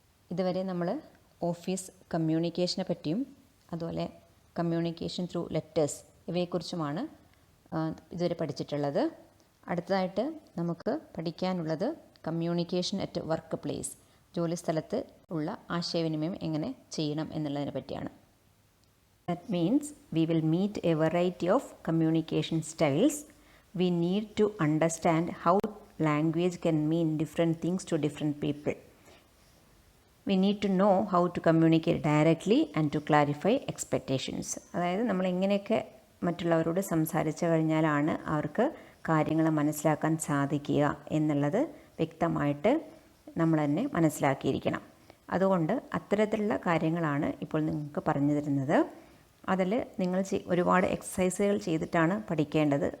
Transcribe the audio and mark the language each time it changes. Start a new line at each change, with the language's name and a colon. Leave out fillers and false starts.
Malayalam: ഇതുവരെ നമ്മൾ ഓഫീസ് കമ്മ്യൂണിക്കേഷനെ പറ്റിയും അതുപോലെ കമ്മ്യൂണിക്കേഷൻ ത്രൂ ലെറ്റേഴ്സ് ഇവയെക്കുറിച്ചുമാണ് ഇതുവരെ പഠിച്ചിട്ടുള്ളത്. അടുത്തതായിട്ട് നമുക്ക് പഠിക്കാനുള്ളത് കമ്മ്യൂണിക്കേഷൻ അറ്റ് വർക്ക് പ്ലേസ്, ജോലിസ്ഥലത്ത് ഉള്ള ആശയവിനിമയം എങ്ങനെ ചെയ്യണം എന്നുള്ളതിനെ പറ്റിയാണ്.
English: That means we will meet a variety of communication styles. We need to understand how language can mean different things to different people. We need to know how to communicate directly and to clarify expectations.
Malayalam: അതായത് നമ്മൾ എങ്ങനെയൊക്കെ മറ്റുള്ളവരോട് സംസാരിച്ചു കഴിഞ്ഞാലാണ് അവർക്ക് കാര്യങ്ങൾ മനസ്സിലാക്കാൻ സാധിക്കുക എന്നുള്ളത് വ്യക്തമായിട്ട് നമ്മൾ തന്നെ മനസ്സിലാക്കിയിരിക്കണം. അതുകൊണ്ട് അത്തരത്തിലുള്ള കാര്യങ്ങളാണ് ഇപ്പോൾ നിങ്ങൾക്ക് പറഞ്ഞു തരുന്നത്. അതിൽ നിങ്ങൾ ഒരുപാട് എക്സസൈസുകൾ ചെയ്തിട്ടാണ് പഠിക്കേണ്ടത്.